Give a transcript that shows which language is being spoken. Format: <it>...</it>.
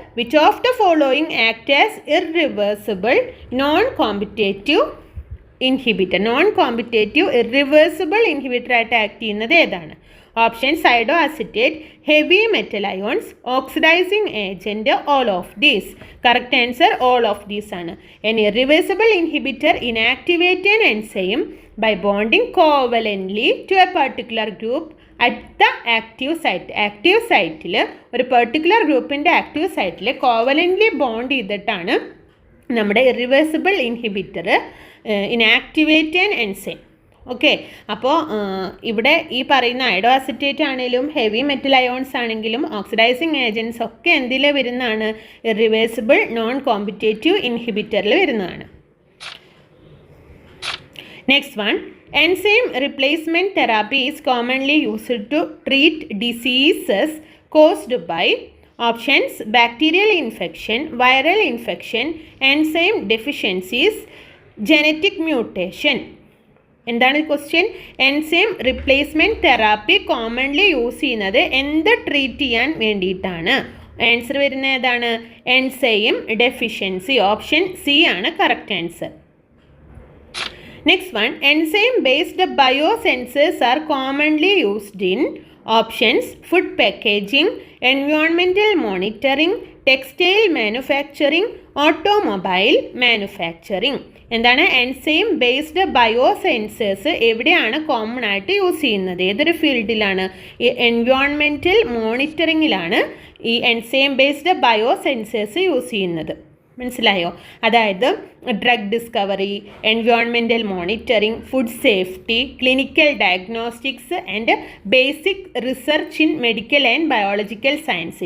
<en>Which of the following act as irreversible non competitive inhibitor.</en> <ml>Non competitive irreversible inhibitor ആയിട്ട് act ചെയ്യുന്നത് ഏതാണ്?</ml> <en>Option സൈഡോ acetate, heavy metal ions, oxidising agent, all of these. Correct answer all of these ആണ്. An irreversible inhibitor inactivate an enzyme by bonding covalently to a particular group at the active site.</en> <ml>Active സൈറ്റിൽ ഒരു particular ഗ്രൂപ്പിൻ്റെ active സൈറ്റിൽ കോവലൻ്റ്ലി bond ചെയ്തിട്ടാണ് നമ്മുടെ irreversible inhibitor inactivate an enzyme. Okay, അപ്പോൾ ഇവിടെ ഈ പറയുന്ന അയഡോ അസിറ്റേറ്റ് ആണെങ്കിലും ഹെവി മെറ്റൽ അയോൺസ് ആണെങ്കിലും ഓക്സിഡൈസിങ് ഏജൻസ് ഒക്കെ എന്തിൽ വരുന്നതാണ്?</ml> <en>Irreversible non competitive ഇൻഹിബിറ്ററിൽ വരുന്നതാണ്. Next one. Enzyme replacement therapy is commonly used to treat diseases caused by options bacterial infection, viral infection, enzyme deficiencies, genetic mutation.</en> <ml>എന്താണ് question? Enzyme replacement therapy commonly use ചെയ്യുന്നത് എന്ത് treat ചെയ്യാൻ വേണ്ടിയിട്ടാണ്? Answer വരുന്നത് ഏതാണ്? Enzyme deficiency. Option C ആണ് correct answer.</ml> <en>Next one. Enzyme-based biosensors are commonly used in options food packaging, environmental monitoring, textile manufacturing, automobile manufacturing.</en> <ml>എന്താണ്? Enzyme based ബയോസെൻസേഴ്സ് എവിടെയാണ് common ആയിട്ട് യൂസ് ചെയ്യുന്നത്? ഏതൊരു ഫീൽഡിലാണ്? ഈ എൻവയോൺമെൻറ്റൽ മോണിറ്ററിങ്ങിലാണ് ഈ എൻസൈം ബേസ്ഡ് ബയോസെൻസേഴ്സ് യൂസ് ചെയ്യുന്നത്. മനസ്സിലായോ?</ml> <en>അതായത് drug discovery, environmental monitoring, food safety, clinical diagnostics and basic research in medical and biological science.</en>